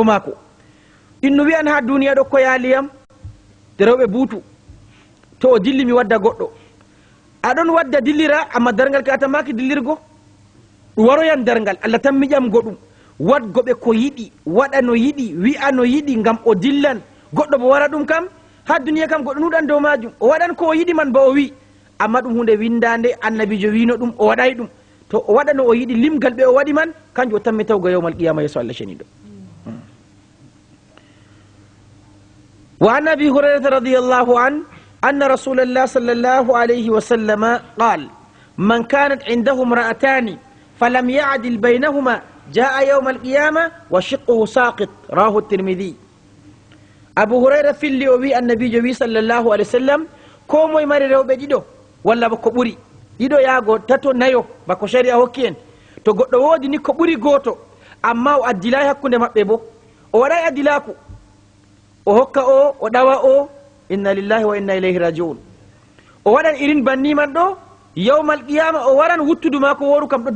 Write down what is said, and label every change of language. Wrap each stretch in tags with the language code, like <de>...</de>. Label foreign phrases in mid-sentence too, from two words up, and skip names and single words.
<ff>mako inno wiyan ha duniya ɗo ko yaaliyam de rewɓe buutu to o dilli mi wadda goɗɗo aɗon wadda dillira amma dargal ka atamaki dillirgo ɗum waroyan dargal allah tan miƴamgo ɗum wadgoɓe ko yiɗi waɗa no yiɗi wi'a no yiɗi gam o dillan goɗɗo bo wara ɗum kam ha duniya kam goɗɗo nuɗan dow majum o waɗan ko o yiɗi man ba o wi amma ɗum hunde windande annabijo wino ɗum o waɗay ɗum to o waɗa no o yiɗi limgal ɓe o waɗi man kanjum o tammi tawgo</ff> <ar>يوم القيامة</ar> <ff>yeeso allah ceniɗo</ff> <ar>وعن أبي هريرة رضي الله عنه أن رسول الله صلى الله عليه وسلم قال من كانت عنده امرأتان فلم يعدل بينهما جاء يوم القيامة وشقه ساقط رواه الترمذي أبو هريرة</ar> <ff>filli o wi annabijo wi</ff> <ar>صلى الله عليه وسلم</ar> <ff>ko moye mari rewɓe ɗiɗo walla ba ko ɓuri ɗiɗo yaago tato nayo bako sharia hokki en to goɗɗo woodi ni ko ɓuri gooto amma o addilay hakkude maɓɓe bo o waɗay addilaku o hokka o ɗawa o</ff> <ar>إنا لله وإنا إليه راجعون</ar> <ff>o waɗan irin banni man ɗo</ff> <ar>يوم القيامة</ar> <ff>o waran wuttudu ma ko woru kam ɗo</ff>